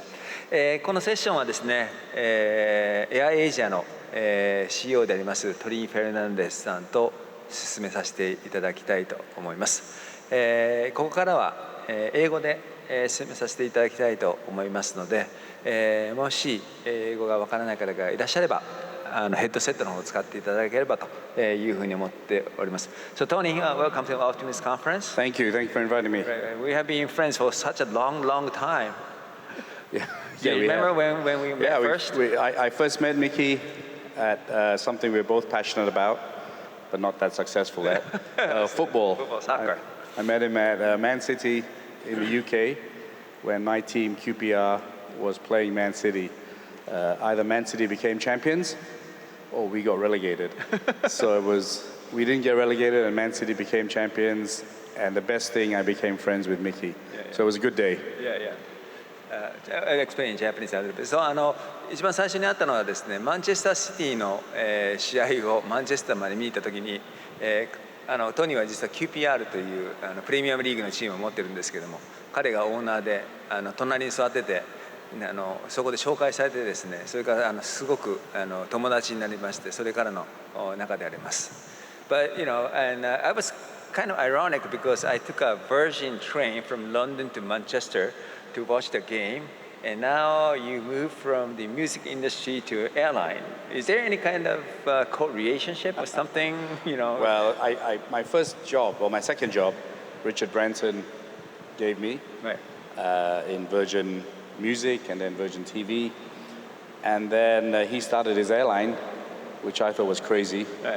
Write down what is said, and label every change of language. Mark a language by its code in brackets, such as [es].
[ja] このセッションはですね、AirAsia の、CEO でありますトリン・フェルナンデスさんと進めさせていただきたいと思います。ここからは、英語で、進めさせていただきたいと思いますので、もし英語がわからない方がいらっしゃればヘッドセットの方を使っていただければというふうに思っております。 [en] So Tony, welcome to Optimism Conference. Thank you for inviting me. We have been friends for such a long time. Yeah, Do you remember when we met first? I first met Mickey at something we were both passionate about, but not that successful at, football. Football, soccer. I met him at Man City in the UK when my team, QPR, was playing Man City. Either Man City became champions or we got relegated. So we didn't get relegated and Man City became champions, and the best thing, I became friends with Mickey. So it was a good day. I'll explain in Japanese a little bit. [ja] So 一番最初に会ったのはですね、マンチェスターシティの、試合をマンチェスターまで見に行った時に、トニーは実は QPR というプレミアムリーグのチームを持ってるんですけども、彼がオーナーで隣に座ってて、そこで紹介されてですね、それからすごく友達になりまして、それからの仲であります。 [en] But and I was kind of ironic because I took a Virgin train from London to Manchester to watch the game, and now you moved from the music industry to airline. Is there any kind of co-relationship or something? Well, my first job, or my second job, Richard Branson gave me in Virgin Music and then Virgin TV, and then he started his airline, which I thought was crazy.